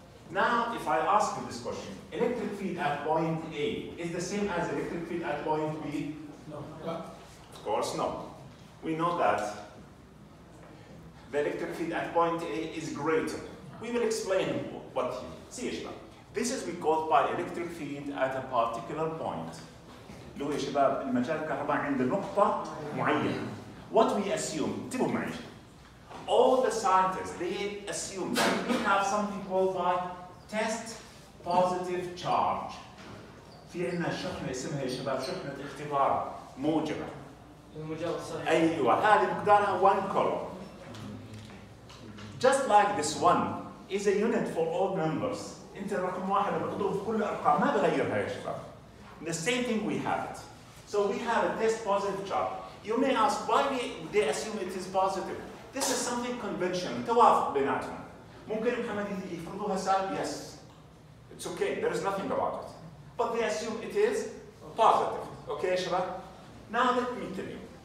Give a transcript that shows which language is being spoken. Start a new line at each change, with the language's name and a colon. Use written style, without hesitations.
English: Now, if I ask you this question, electric field at point A is the same as electric field at point B? No. Of course, no. We know that the electric field at point A is greater. We will explain what here. See, Ishmael. This is we call by electric field at a particular point.
Arabic: اللي هو يا شباب المجال الكهربائي عند نقطة معينة.
English: What we assume,
Arabic: انتبهوا معي.
English: All the scientists, they assume that we have something called by test positive charge.
Arabic: في عندنا شحنة اسمها يا شباب شحنة اختبار موجبة. أيوة هذه مقدارها 1 coulomb.
English: Just like this one is a unit for all numbers.
Arabic: انت الرقم واحد بتضرب في كل الارقام ما بغيرها يا شباب.
English: The same thing we have it. So we have a test positive charge. You may ask why they assume it is positive. This is something conventional.
Arabic: توافق بيناتهم. ممكن محمد يفرضوها سالب?
English: Yes. It's okay. There is nothing about it. But they assume it is positive. Okay,
Arabic: شباب?
English: Now let me tell you.